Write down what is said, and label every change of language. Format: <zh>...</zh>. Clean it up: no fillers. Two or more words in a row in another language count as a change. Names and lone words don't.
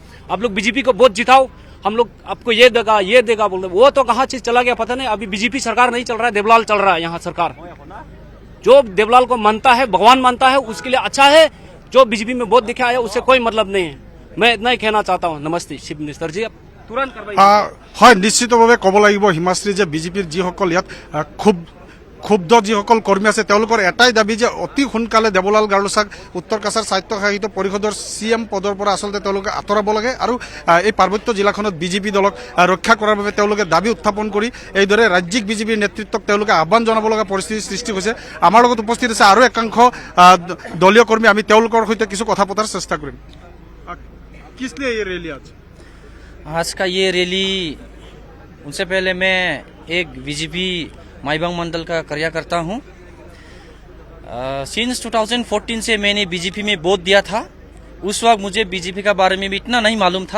<hi>आप लोग बीजेपी को वोट जिताओ, हम लोग आपको ये देगा बोल रहे, वो तो कहाँ चीज चला गया पता नहीं। अभी बीजेपी सरकार नहीं चल रहा है, देवलाल चल रहा है यहाँ सरकार। जो देवलाल को मानता है, भगवान मानता है, उसके लिए अच्छा है। जो बीजेपी में वोट दिखा आया उससे कोई मतलब नहीं है। मैं इतना ही कहना चाहता हूँ। नमस्ते चीफ मिनिस्टर जी, तुरंत</hi> <as>হয় নিশ্চিতভাৱে ক'ব লাগিব হিমাশ্ৰী যে বিজেপিৰ যিসকল ইয়াত খুব ক্ষুব্ধ যিসকল কৰ্মী আছে তেওঁলোকৰ এটাই দাবী যে অতি সোনকালে দেৱলাল গাৰ্লছাক উত্তৰ কাছাৰ স্বায়ত্তশাসিত পৰিষদৰ CM পদৰ পৰা আচলতে তেওঁলোকে আঁতৰাব লাগে আৰু এই পাৰ্বত্য জিলাখনত বিজেপি দলক ৰক্ষা কৰাৰ বাবে তেওঁলোকে দাবী উত্থাপন কৰি এইদৰে ৰাজ্যিক বিজেপিৰ নেতৃত্বক তেওঁলোকে আহ্বান জনাব লগা পৰিস্থিতিৰ সৃষ্টি হৈছে। আমাৰ লগত উপস্থিত আছে আৰু একাংশ দলীয় কৰ্মী, আমি তেওঁলোকৰ সৈতে কিছু কথা পতাৰ চেষ্টা কৰিম।</as> <hi>किस लिए ये रैली आज का ये रैली, उनसे पहले मैं एक बीजेपी माईबांग मंडल का कार्यकर्ता हूँ। सिंस 2014 से मैंने बीजेपी में वोट दिया था। उस वक्त मुझे बीजेपी का बारे में भी इतना नहीं मालूम था।</hi>